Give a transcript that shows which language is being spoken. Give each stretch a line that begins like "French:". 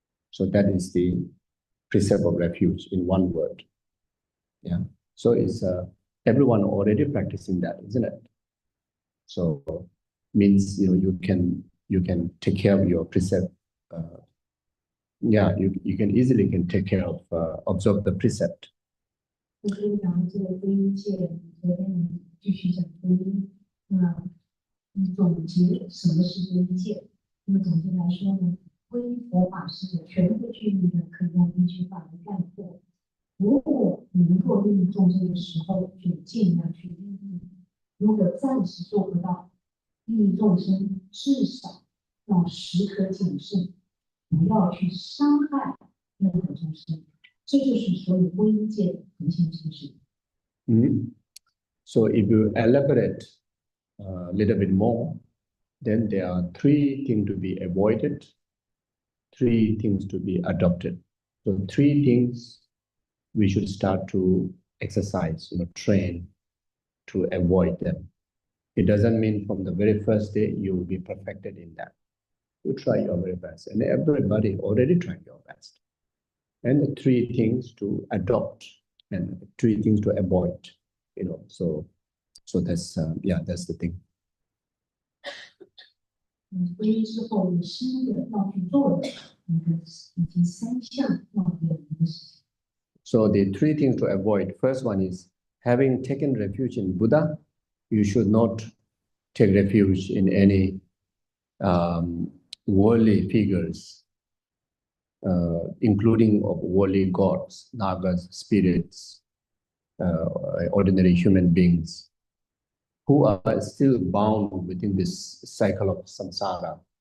English: So that is the precept of refuge in one word. Yeah. So it's everyone already practicing that, isn't it? So means you can take care of your precept. Yeah, you can easily take care of observe the precept.
Chinese: 我可以讲这个皈依戒，昨天继续讲皈依。那总结什么是皈依戒？那么总结来说呢，皈依佛法是全部具体的，可以用一句话来概括。如果你能够利益众生的时候，就尽量去利益；如果暂时做不到，利益众生，至少要时刻谨慎，不要去伤害任何众生。这就是所有皈依戒的核心精神。
English: So if you elaborate a little bit more, then there are 3 things to be avoided, 3 things to be adopted. So 3 things we should start to exercise, train to avoid them. It doesn't mean from the very first day you will be perfected in that. You try your very best, and everybody already tried your best. And the 3 things to adopt and 3 things to avoid, so that's that's the thing.
Chinese: 皈依之后有新的要去做的一个以及3项要做的一个事情。
English: So the 3 things to avoid. First one is having taken refuge in Buddha, you should not take refuge in any worldly figures, including of worldly gods, nagas, spirits, ordinary human beings, who are still bound within this cycle of samsara.